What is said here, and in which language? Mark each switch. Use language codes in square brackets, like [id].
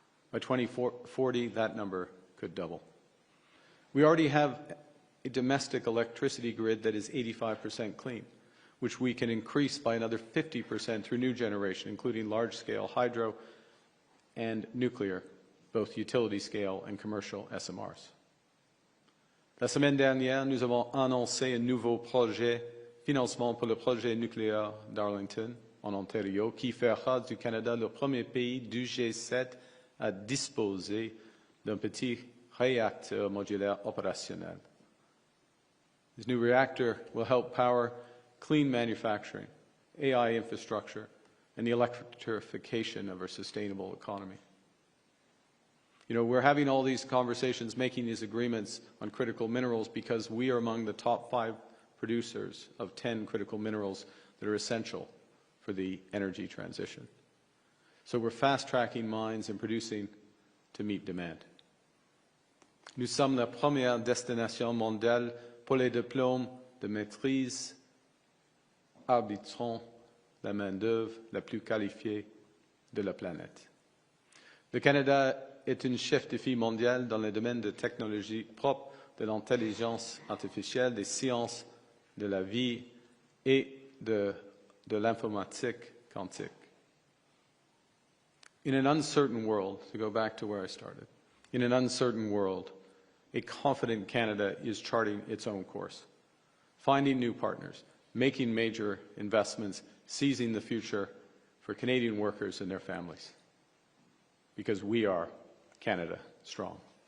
[en] By 2040, that number could double. We already have a domestic electricity grid that is 85% clean. which we can increase by another 50% through new generation, including large-scale hydro and nuclear, both utility-scale and commercial SMRs. [fr] La semaine dernière, nous avons annoncé un nouveau projet, financement pour le projet nucléaire d'Arlington, en Ontario, qui fera du Canada le premier pays du G7 à disposer d'un petit réacteur modulaire opérationnel. [en] This new reactor will help power clean manufacturing, AI infrastructure, and the electrification of our sustainable economy. You know, we're having all these conversations, making these agreements on critical minerals because we are among the top 5 producers of 10 critical minerals that are essential for the energy transition. So we're fast-tracking mines and producing to meet demand. [fr] Nous sommes la première destination mondiale pour les diplômes de maîtrise arbitrant la main-d'œuvre la plus qualifiée de la planète. Le Canada est un chef de file mondial dans le domaine de technologies propres, de l'intelligence artificielle, des sciences de la vie et de l'informatique quantique. [en] In an uncertain world, to go back to where I started, in an uncertain world, a confident Canada is charting its own course, finding new partners, making major investments, seizing the future for Canadian workers and their families, because we are Canada strong.